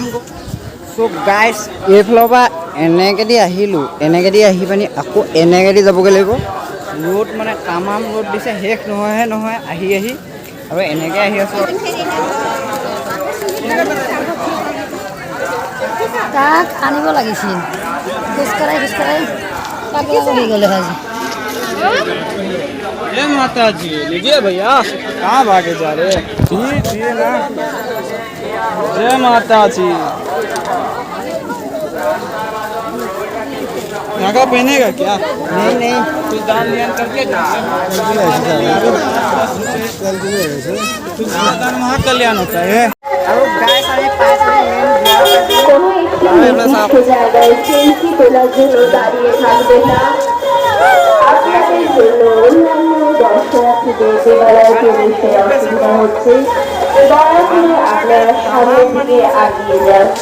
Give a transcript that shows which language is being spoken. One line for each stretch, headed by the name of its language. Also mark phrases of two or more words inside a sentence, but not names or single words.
Assamese: চ' গাইছ এইফালৰ পৰা এনেকেদি আহিলোঁ, এনেকেদি আহি পানি আকৌ এনেকেদি যাবগৈ লাগিব। ৰ'দ মানে তামাম ৰ'দ দিছে, শেষ নহয় আহি আৰু এনেকৈ আহি আছোঁ। তাক আনিব লাগিছিল খোজকাঢ়াই পাগলা কৰি গ'লে আজি।
Hindi: जय माता जी लीजिए भैया कहाँ भागे जा रहे दिए ना। जय माता जी नागा पहनेगा क्या? नहीं कुछ दान ध्यान करके महाकल्याण होता है।
Bangla: জায়গায় সেলফি তোলার জন্য দাঁড়িয়ে থাকবে না। আপনাদের জন্য অন্যান্য দর্শনার্থীদের দেবালয়ে প্রবেশে অসুবিধা হচ্ছে, দয়া করে আপনারা সামনের দিকে এগিয়ে যান।